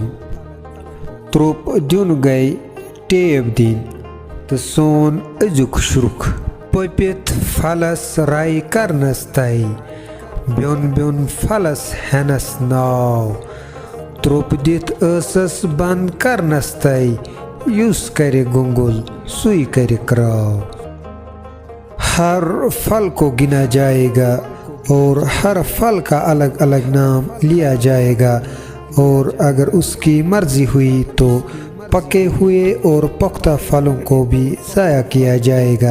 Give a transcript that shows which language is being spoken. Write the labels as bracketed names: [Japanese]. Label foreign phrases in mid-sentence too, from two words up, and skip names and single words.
[Kashmiri] त्रुप दिन गई टेब दिन तो सोन अजुक शुरुक। पपित फलस राई करनस तय ब्योन ब्योन फलस हेनस नाव। त्रुप दित असस बंद करनस तय युस करे गुंगुल सुई करे क्राव। [Hindi] हर फल को गिना जाएगा और हर फल का अलग अलग नाम लिया जाएगा, और अगर उसकी मर्जी हुई तो पके हुए और पुख्ता फलों को भी ज़ाया किया जाएगा।